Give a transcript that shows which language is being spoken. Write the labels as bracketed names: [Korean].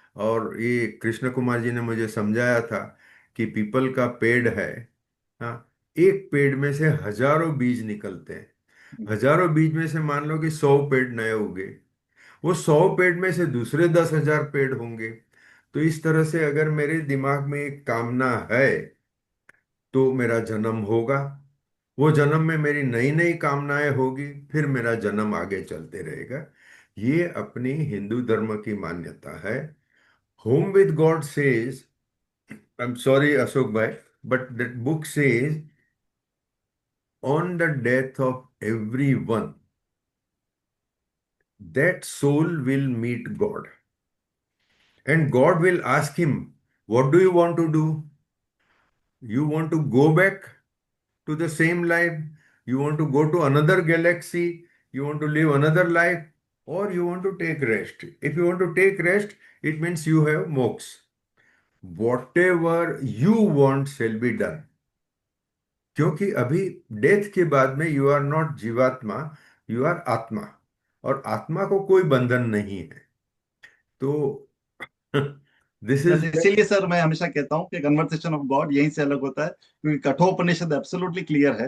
[Hindi] और ये कृष्ण कुमार जी ने मुझे समझाया था कि पीपल का पेड़ है, हाँ, एक पेड़ में से हजारों बीज निकलते हैं, हजारों बीज में से मान लो कि 100 पेड़ नए उगे, वो 100 पेड़ में से दूसरे 10,000 पेड़ होंगे। तो इस तरह से अगर मेरे दिमाग में एक कामना है तो मेरा जन्म होगा, वो जन्म में मेरी नई नई कामनाएं होगी, फिर मेरा जन्म आगे चलते रहेगा। ये अपनी हिंदू धर्म की मान्यता है। [English] Home with God says, I am sorry Ashok भाई, but that book says on the death of everyone, that soul will meet God, and God will ask him, what do you want to do? You want to go back to the same life? You want to go to another galaxy? You want to live another life? Or you want to take rest? If you want to take rest, it means you have moksha. Whatever you want shall be done. [Hindi] क्योंकि अभी death के बाद में [English] you are not जीवात्मा, you are आत्मा, [Hindi] और आत्मा को कोई बंधन नहीं है। तो दिस बस इज। इसीलिए सर मैं हमेशा कहता हूँ कि कन्वर्सेशन ऑफ गॉड यहीं से अलग होता है, क्योंकि कठोपनिषद एब्सोल्युटली क्लियर है।